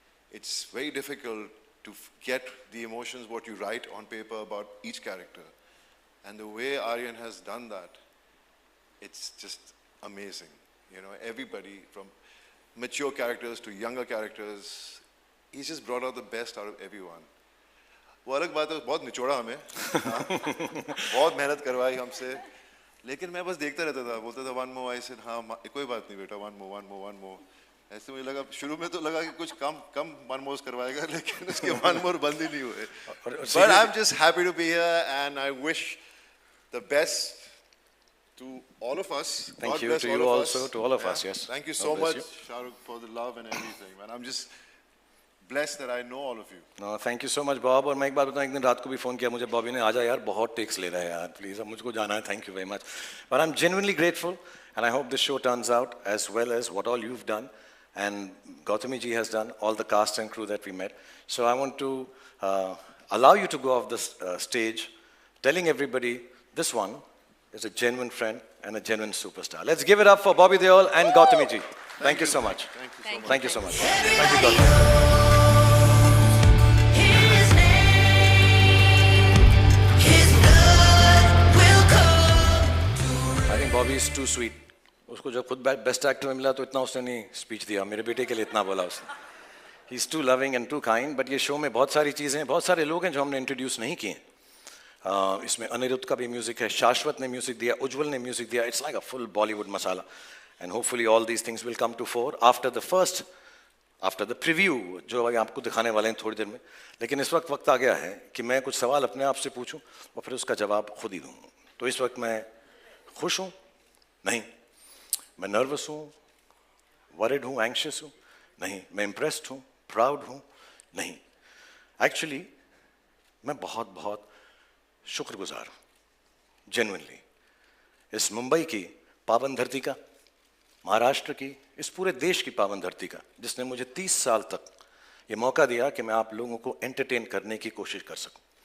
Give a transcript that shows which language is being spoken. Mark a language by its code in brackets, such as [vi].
[en] It's very difficult to get the emotions, what you write on paper about each character. And the way Aryan has done that, it's just amazing. You know, everybody from mature characters to younger characters, he's just brought out the best out of everyone. [hi] वो अलग बात है, बहुत निचोड़ा हमें, बहुत मेहनत करवाई हमसे, लेकिन मैं बस देखता रहता था, बोलता था [en] one more, I said [hi] हाँ कोई बात नहीं बेटा, one more. ऐसे मुझे लगा, शुरू में तो लगा कि कुछ कम [en] one more [hi] करवाएगा, लेकिन उसके one more बंद ही नहीं हुए. [en] But I'm just happy to be here and I wish the best to all of us. Thank you to you also, to all of us, yes. Thank you so much, Shah Rukh, for the love and everything. And I'm just blessed that I know all of you. No, thank you so much, Bob. [hi] और मैं एक बात बताऊं, एक दिन रात को भी फोन किया मुझे बॉबी ने, आजा यार बहुत टेक्स ले रहे हैं यार, प्लीज अब मुझको जाना है, [en] thank you very much. But I'm genuinely grateful and I hope this show turns out as well as what all you've done and Gautami ji has done, all the cast and crew that we met. So I want to allow you to go off the stage telling everybody this one is a genuine friend and a genuine superstar. Let's give it up for Bobby Deol and Gautami ji. Thank you so much. Thank you so much. Thank you, Gautami. I think Bobby is too sweet. [hi] उसको जब खुद best actor में मिला तो इतना उसने नहीं speech दिया, मेरे बेटे के लिए इतना बोला उसने. [en] He's too loving and too kind. [hi] But ये शो में बहुत सारी चीज़ें, बहुत सारे लोग हैं जो हमने इंट्रोड्यूस नहीं किए. इसमें अनिरुद्ध का भी म्यूजिक है, शाश्वत ने म्यूजिक दिया, उज्जवल ने म्यूजिक दिया. [en] It's like a full Bollywood masala. And hopefully all these things will come to fore after the preview [hi] जो अभी आपको दिखाने वाले हैं थोड़ी देर में. लेकिन इस वक्त आ गया है कि मैं कुछ सवाल अपने आप से पूछूं और फिर उसका जवाब खुद ही दूं. तो इस वक्त मैं खुश हूं? नहीं. मैं नर्वस हूं, वरिड हूं, एंग्शियस हूं? नहीं. मैं इम्प्रेस्ड हूं, प्राउड हूं? नहीं. एक्चुअली मैं बहुत बहुत शुक्रगुजार हूं, जेन्युइनली, इस मुंबई की पावन धरती का, महाराष्ट्र की, इस पूरे देश की पावन धरती का, जिसने मुझे 30 साल तक ये मौका दिया कि मैं आप लोगों को एंटरटेन करने की कोशिश कर सकूं.